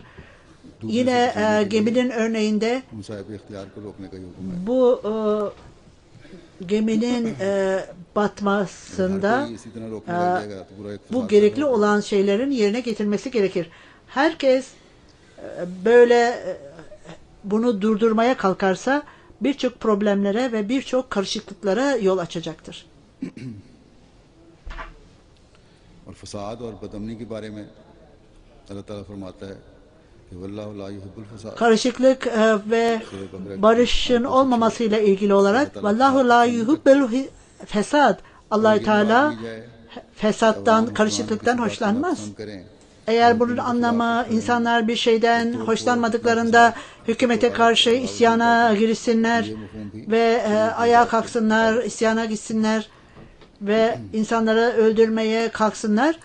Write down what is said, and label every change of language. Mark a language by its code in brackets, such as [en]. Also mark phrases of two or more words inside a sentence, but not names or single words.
[tr] Yine geminin örneğinde bu geminin batmasında bu gerekli olan şeylerin yerine getirilmesi gerekir. Herkes böyle bunu durdurmaya kalkarsa birçok problemlere ve birçok karışıklıklara yol açacaktır. [ur] اور فساد اور بدامنی کے بارے میں اللہ تعالیٰ فرماتا ہے کہ [ar] والله لا يحب الفساد. [tr] Karışıklık ve barışın olmamasıyla ilgili olarak [ar] والله لا يحب الفساد. [tr] Allah Teala fesattan, karışıklıktan hoşlanmaz. Eğer bunun anlamı insanlar bir şeyden hoşlanmadıklarında hükümete karşı isyana girişsinler ve ayağa kalksınlar, isyana gitsinler ve insanları öldürmeye kalksınlar.